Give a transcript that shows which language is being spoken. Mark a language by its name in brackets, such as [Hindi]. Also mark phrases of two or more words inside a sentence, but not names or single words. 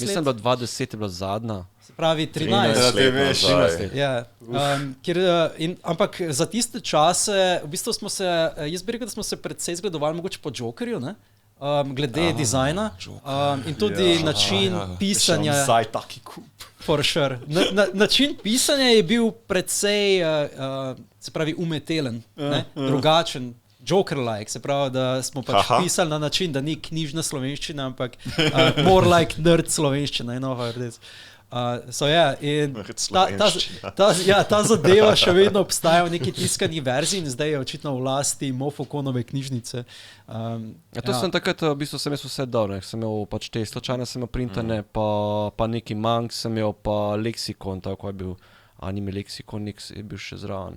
[Slovenian] Mislim, da 2010 je bila zadnja. Se pravi 13 let. Ja. Ampak za tiste čase, v bistvu smo se, jaz bi rekel, da smo se predvsej zgledovali mogoče po Jokerju, ne? Glede dizajna in tudi način pisanja. Zdaj taki kup. [English] For sure. [Slovenian] Način pisanja je bil predvsej, se pravi, umetelen, drugačen. Joker-like, se pravi, da smo pač pisali na način, da ni knjižna slovenščina, ampak [English] more like nerd [Slovenian] slovenščina. Ta zadeva še vedno obstaja v neki tiskani verziji in zdaj je očitno v lasti Mofokonove knjižnice. Sem takrat, v bistvu sem jaz vse dal, sem imel pač te slučajne, sem imel printane, pa neki mank, sem imel pa leksikon, tako je bil anime leksikon, nek je bil še zraven.